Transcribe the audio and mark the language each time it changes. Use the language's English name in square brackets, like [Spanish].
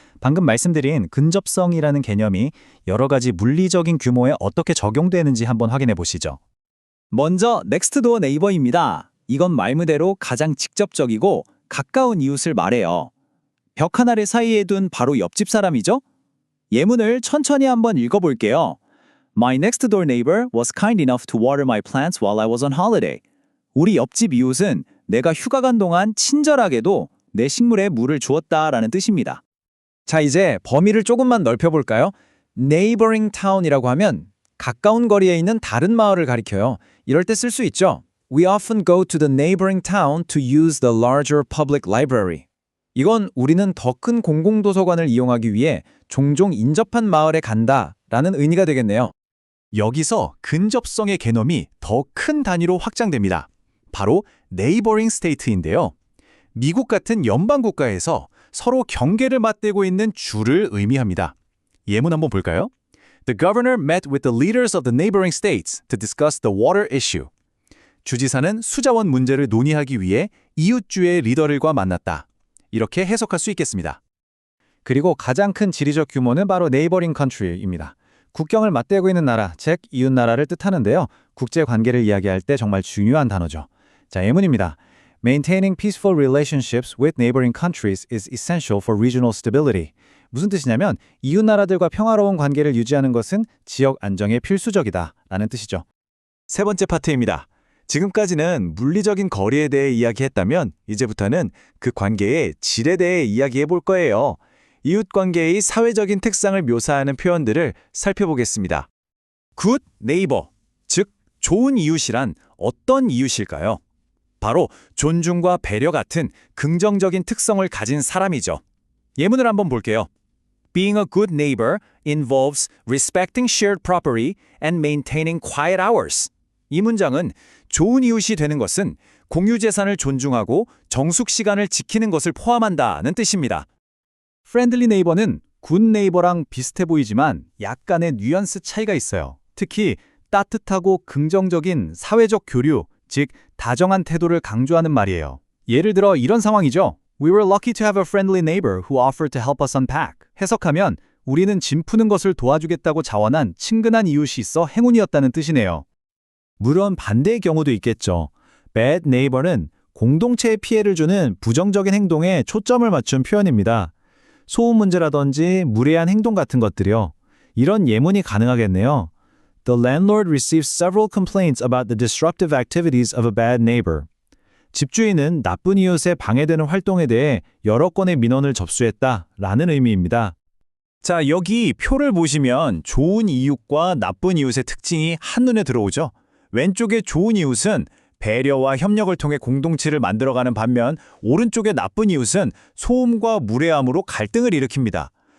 [Korean] 방금 말씀드린 근접성이라는 개념이 여러 가지 물리적인 규모에 어떻게 적용되는지 한번 확인해 보시죠. 먼저 넥스트도어 네이버입니다. 이건 말 그대로 가장 직접적이고 가까운 이웃을 말해요. 벽 하나를 사이에 둔 바로 옆집 사람이죠? 예문을 천천히 한번 읽어볼게요. [English] My next door neighbor was kind enough to water my plants while I was on holiday. [Korean] 우리 옆집 이웃은 내가 휴가 간 동안 친절하게도 내 식물에 물을 주었다라는 뜻입니다. 자, 이제 범위를 조금만 넓혀볼까요? neighboring town이라고 하면 가까운 거리에 있는 다른 마을을 가리켜요. 이럴 때 쓸 수 있죠. [English] We often go to the neighboring town to use the larger public library. [Korean] 이건 우리는 더 큰 공공도서관을 이용하기 위해 종종 인접한 마을에 간다라는 의미가 되겠네요. 여기서 근접성의 개념이 더 큰 단위로 확장됩니다. 바로 네이버링 스테이트인데요. 미국 같은 연방 국가에서 서로 경계를 맞대고 있는 주를 의미합니다. 예문 한번 볼까요? [English] The governor met with the leaders of the neighboring states to discuss the water issue. [Korean] 주지사는 수자원 문제를 논의하기 위해 이웃주의 리더들과 만났다. 이렇게 해석할 수 있겠습니다. 그리고 가장 큰 지리적 규모는 바로 네이버링 컨트리입니다. 국경을 맞대고 있는 나라, 즉 이웃 나라를 뜻하는데요. 국제 관계를 이야기할 때 정말 중요한 단어죠. 자, 예문입니다. [English] Maintaining peaceful relationships with neighboring countries is essential for regional stability. [Korean] 무슨 뜻이냐면 이웃 나라들과 평화로운 관계를 유지하는 것은 지역 안정에 필수적이다 라는 뜻이죠. 세 번째 파트입니다. 지금까지는 물리적인 거리에 대해 이야기했다면 이제부터는 그 관계의 질에 대해 이야기해 볼 거예요. 이웃관계의 사회적인 특성을 묘사하는 표현들을 살펴보겠습니다. Good neighbor, 즉 좋은 이웃이란 어떤 이웃일까요? 바로 존중과 배려 같은 긍정적인 특성을 가진 사람이죠. 예문을 한번 볼게요. [English] Being a good neighbor involves respecting shared property and maintaining quiet hours. [Korean] 이 문장은 좋은 이웃이 되는 것은 공유 재산을 존중하고 정숙 시간을 지키는 것을 포함한다는 뜻입니다. Friendly neighbor는 good neighbor랑 비슷해 보이지만 약간의 뉘앙스 차이가 있어요. 특히 따뜻하고 긍정적인 사회적 교류, 즉 다정한 태도를 강조하는 말이에요. 예를 들어 이런 상황이죠. [English] We were lucky to have a friendly neighbor who offered to help us unpack. [Korean] 해석하면 우리는 짐 푸는 것을 도와주겠다고 자원한 친근한 이웃이 있어 행운이었다는 뜻이네요. 물론 반대의 경우도 있겠죠. Bad neighbor는 공동체에 피해를 주는 부정적인 행동에 초점을 맞춘 표현입니다. 소음 문제라든지 무례한 행동 같은 것들이요. 이런 예문이 가능하겠네요. [English] The landlord received several complaints about the disruptive activities of a bad neighbor. [Korean] 집주인은 나쁜 이웃의 방해되는 활동에 대해 여러 건의 민원을 접수했다라는 의미입니다. 자, 여기 표를 보시면 좋은 이웃과 나쁜 이웃의 특징이 한눈에 들어오죠. 왼쪽의 좋은 이웃은 배려와 협력을 통해 공동체를 만들어가는 반면 오른쪽의 나쁜 이웃은 소음과 무례함으로 갈등을 일으킵니다.